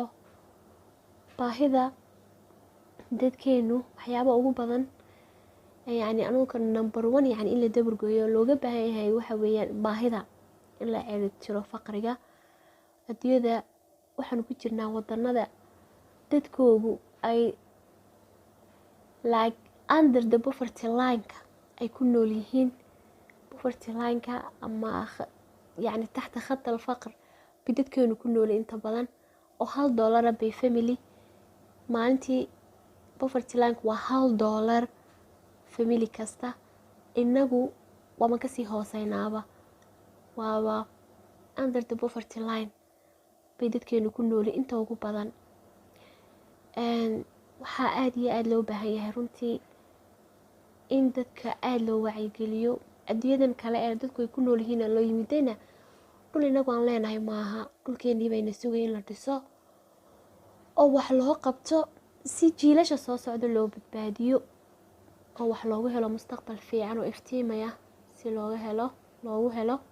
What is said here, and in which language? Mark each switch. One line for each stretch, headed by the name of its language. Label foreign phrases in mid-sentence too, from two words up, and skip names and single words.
Somali: baahida dadkeenu waxyaaba ugu badan yacni anuga
English: number one
Somali: yacni in la dabargooyo looga baahan yahay waxa weeyaan baahida in la ciribtiro faqriga. adduunyada waxaanu ku jirnaa wadanada dadkoogu ay
English: like under the poverty line-ka
Somali: ay ku nool yihiin.
English: poverty line-ka
Somali: ama yacni
Arabic: تحت خط الفقر
Somali: bay dadkeenu ku noolay inta badan, oo $1 bay family maalintii.
English: poverty line-ku
Somali: waa $1 family kasta. inagu waama kasii hooseynaaba, waaba
English: under the poverty line
Somali: bay dadkeenu ku noolay inta ugu badan. waxaa aada iyo aada loo baahan yahay runtii in dadka aada loo wacyigeliyo. adduunyadan kale ee dadku ay ku nool yihiin loo yimidayna dhul inagu aan leenahay maaha, dhulkeenii bayna sugay in la dhiso oo wax loo qabto si jiilasha soo socda loo badbaadiyo, oo wax loogu helo mustaqbal fiican oo iftiimaya si loogu helo.